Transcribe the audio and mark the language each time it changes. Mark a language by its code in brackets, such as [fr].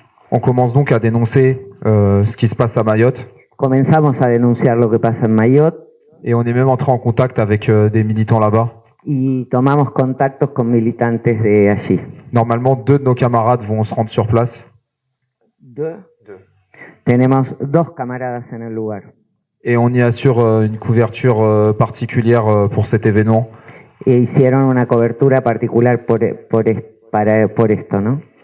[fr] On commence donc à dénoncer ce qui se passe à Mayotte. [es] Comenzamos a denunciar lo que pasa en Mayotte. [fr] Et on est même entré en contact avec des militants là-bas. [es] Y tomamos contactos con militantes de allí. [fr] Normalement, 2 de nos camarades vont se rendre sur place. [es] Tenemos 2 camaradas en el lugar. [fr] Et on y assure une couverture particulière pour cet événement. [es] E hicieron una cobertura particular por esto, ¿no?